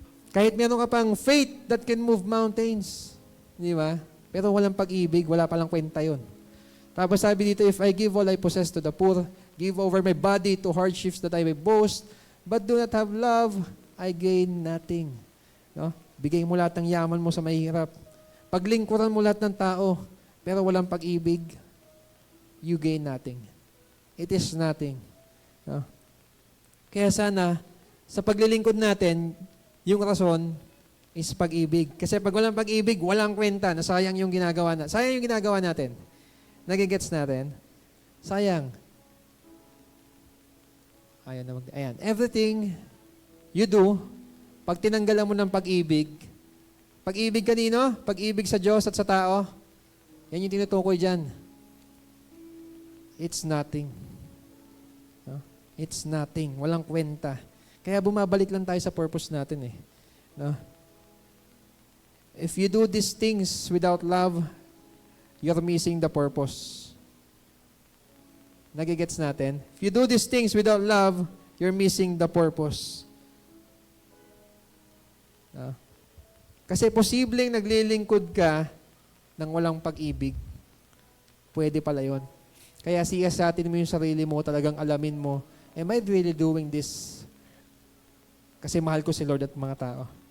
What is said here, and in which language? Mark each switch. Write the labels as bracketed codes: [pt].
[tl] Kahit meron ka pang [en] faith that can move mountains, [tl] di ba? Pero walang pag-ibig, wala palang kwenta yun. Tapos sabi dito, [en] if I give all I possess to the poor, give over my body to hardships that I may boast, but do not have love, I gain nothing. No? [tl] Bigay mo lahat ng yaman mo sa mahirap. Paglingkuran mo lahat ng tao, pero walang pag-ibig, [en] you gain nothing. It is nothing. [tl] No? Kaya sana, sa paglilingkod natin, yung rason is pag-ibig. Kasi pag walang pag-ibig, walang kwenta na sayang yung ginagawa natin. Sayang yung ginagawa natin. Nagigets natin? Sayang. Ayan. [en] Everything you do, [tl] pag tinanggalan mo ng pag-ibig, pag-ibig kanino? Pag-ibig sa Diyos at sa tao. Yan yung tinutukoy dyan. [en] It's nothing. [tl] No? It's nothing. Walang kwenta. Kaya bumabalik lang tayo sa purpose natin eh. No? [en] If you do these things without love, you're missing the purpose. [tl] Nagigets natin? [en] If you do these things without love, you're missing the purpose. No? [tl] Kasi posibleng naglilingkod ka ng walang pag-ibig. Pwede pala yun. Kaya siyasatin mo yung sarili mo, talagang alamin mo, [en] am I really doing this? [tl] Kasi mahal ko si Lord at mga tao.